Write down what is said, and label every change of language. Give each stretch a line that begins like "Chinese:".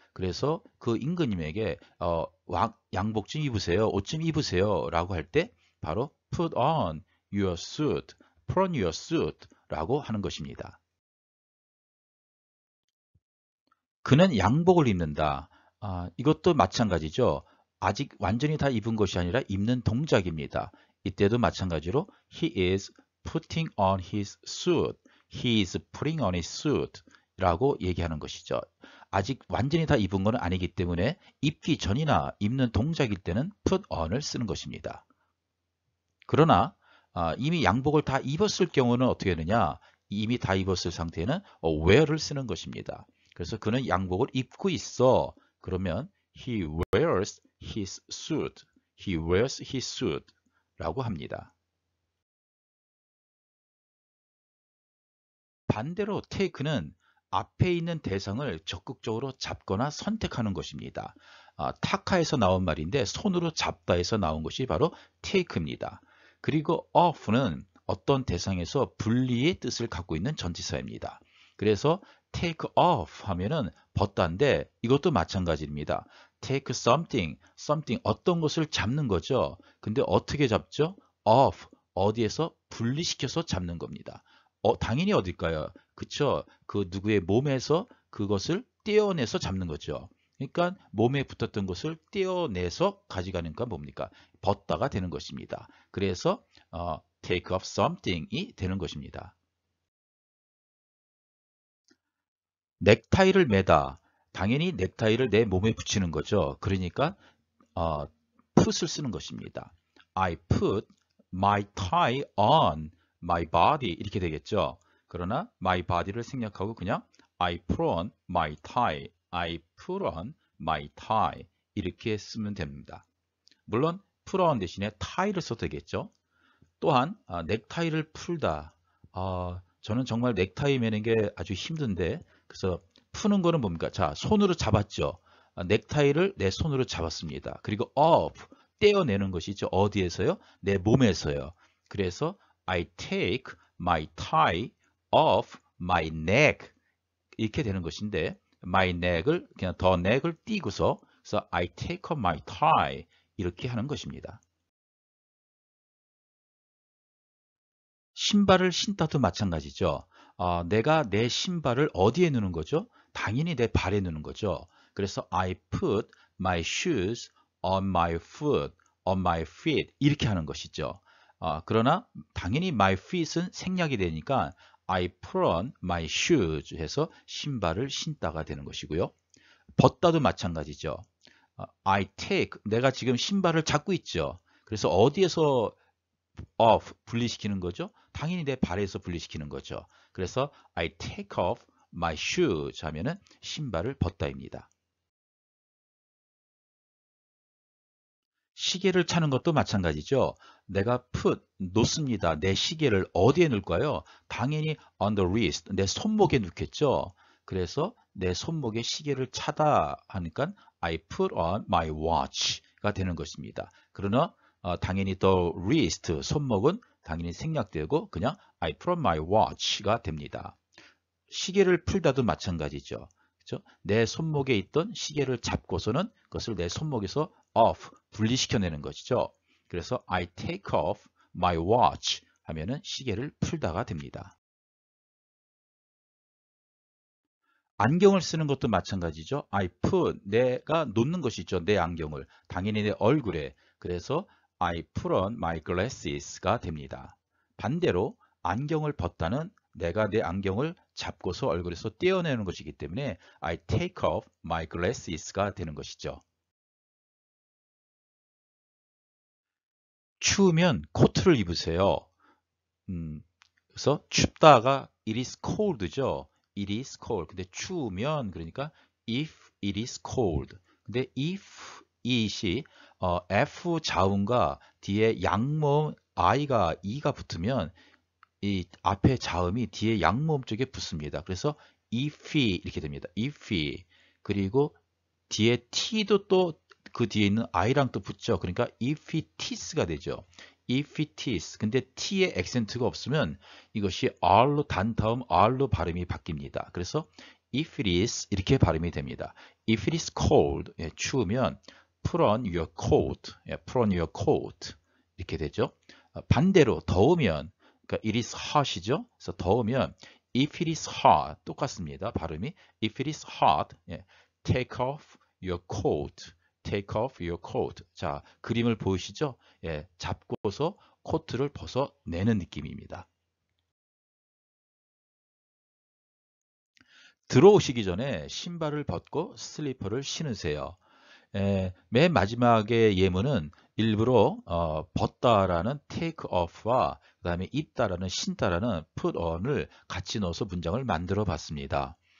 Korean: 그래서 그 임금님에게 양복 좀 입으세요, 옷 좀 입으세요 라고 할 때 바로
English: put on your suit, put on your suit
Korean: 라고 하는 것입니다. 그는 양복을 입는다. 이것도 마찬가지죠. 아직 완전히 다 입은 것이 아니라 입는 동작입니다. 이때도 마찬가지로
English: he is putting on his suit. He is putting on his suit
Korean: 라고 얘기하는 것이죠. 아직 완전히 다 입은 건 아니기 때문에 입기 전이나 입는 동작일 때는 put on을 쓰는 것입니다. 그러나 이미 양복을 다 입었을 경우는 어떻게 되느냐? 이미 다 입었을 상태에는
English: wear
Korean: 를 쓰는 것입니다. 그래서 그는 양복을 입고 있어. 그러면
English: he wears his suit. He wears his suit
Korean: 라고 합니다. 반대로 take는 앞에 있는 대상을 적극적으로 잡거나 선택하는 것입니다. 타카에서 나온 말인데 손으로 잡다에서 나온 것이 바로 take입니다. 그리고 off는 어떤 대상에서 분리의 뜻을 갖고 있는 전치사입니다. 그래서
English: take off
Korean: 하면은 벗다인데 이것도 마찬가지입니다.
English: take something, something
Korean: 어떤 것을 잡는 거죠. 근데 어떻게 잡죠? off, 어디에서 분리시켜서 잡는 겁니다. 당연히 어딜까요? 그쵸? 그 누구의 몸에서 그것을 떼어내서 잡는 거죠. 그러니까 몸에 붙었던 것을 떼어내서 가져가니까 뭡니까? 벗다가 되는 것입니다. 그래서
English: take off something
Korean: 이 되는 것입니다. 넥타이를 매다. 당연히 넥타이를 내 몸에 붙이는 거죠. 그러니까 어,
English: put
Korean: 을 쓰는 것입니다.
English: I put my tie on my body
Korean: 이렇게 되겠죠.
English: 그러나 my body
Korean: 를 생략하고 그냥
English: I put on my tie, I put on my tie
Korean: 이렇게 쓰면 됩니다. 물론 put on 대신에 tie를 써도 되겠죠. 또한 넥타이를 풀다. 저는 정말 넥타이 매는 게 아주 힘든데 그래서 푸는 거는 뭡니까? 자, 손으로 잡았죠. 넥타이를 내 손으로 잡았습니다. 그리고 off, 떼어내는 것이죠. 어디에서요? 내 몸에서요. 그래서
English: I take my tie off my neck
Korean: 이렇게 되는 것인데
English: my neck을 그냥 the neck을 띄고서
Korean: 그래서 I take off my tie 이렇게 하는 것입니다. 신발을 신다도 마찬가지죠. 내가 내 신발을 어디에 넣는 거죠? 당연히 내 발에 넣는 거죠. 그래서
English: I put my shoes on my foot, on my feet
Korean: 이렇게 하는 것이죠. 그러나 당연히 my feet은 생략이 되니까
English: I put on my shoes
Korean: 해서 신발을 신다가 되는 것이고요. 벗다도 마찬가지죠.
English: I take,
Korean: 내가 지금 신발을 잡고 있죠. 그래서 어디에서 off 분리시키는 거죠? 당연히 내 발에서 분리시키는 거죠. 그래서
English: I take off my shoes
Korean: 하면은 신발을 벗다입니다. 시계를 차는 것도 마찬가지죠. 내가 놓습니다. 내 시계를 어디에 넣을까요? 당연히
English: on the wrist,
Korean: 내 손목에 넣겠죠. 그래서 내 손목에 시계를 차다 하니까
English: I put on my watch
Korean: 가 되는 것입니다. 그러나 당연히 the wrist, 손목은 당연히 생략되고 그냥
English: I put on my watch
Korean: 가 됩니다. 시계를 풀다도 마찬가지죠. 그렇죠? 내 손목에 있던 시계를 잡고서는 그것을 내 손목에서 off, 분리시켜내는 것이죠. 그래서
English: I take off my watch
Korean: 하면은 시계를 풀다가 됩니다. 안경을 쓰는 것도 마찬가지죠.
English: I put,
Korean: 내가 놓는 것이죠. 내 안경을. 당연히 내 얼굴에. 그래서
English: I put on my glasses
Korean: 가 됩니다. 반대로 안경을 벗다는 내가 내 안경을 잡고서 얼굴에서 떼어내는 것이기 때문에
English: I take off my glasses
Korean: 가 되는 것이죠. 추우면 코트를 입으세요. 그래서 춥다가
English: it is cold
Korean: 죠.
English: it is cold.
Korean: 근데 추우면 그러니까
English: if it is cold.
Korean: 근데 if it이 F 자음과 뒤에 양모음 I가 E가 붙으면 이 앞에 자음이 뒤에 양모음 쪽에 붙습니다. 그래서 if이 이렇게 됩니다.
English: if이.
Korean: 그리고 뒤에 T도 또 그 뒤에 있는 I랑 또 붙죠. 그러니까
English: if it is
Korean: 가 되죠.
English: if it is.
Korean: 근데 T에 액센트가 없으면 이것이 R로 단 다음 R로 발음이 바뀝니다. 그래서
English: if it is
Korean: 이렇게 발음이 됩니다.
English: if it is cold,
Korean: 예, 추우면
English: put on your coat, 예, put on your coat
Korean: 이렇게 되죠. 반대로 더우면 그러니까
English: it is hot
Korean: 이죠. 그래서 더우면
English: if it is hot
Korean: 똑같습니다. 발음이
English: if it is hot, 예, take off your coat, take off your coat.
Korean: 자, 그림을 보이시죠? 예, 잡고서 코트를 벗어내는 느낌입니다. 들어오시기 전에 신발을 벗고 슬리퍼를 신으세요. 맨 마지막의 예문은 일부러 벗다라는 take off와 그 다음에 입다라는 신다라는 put on을 같이 넣어서 문장을 만들어 봤습니다.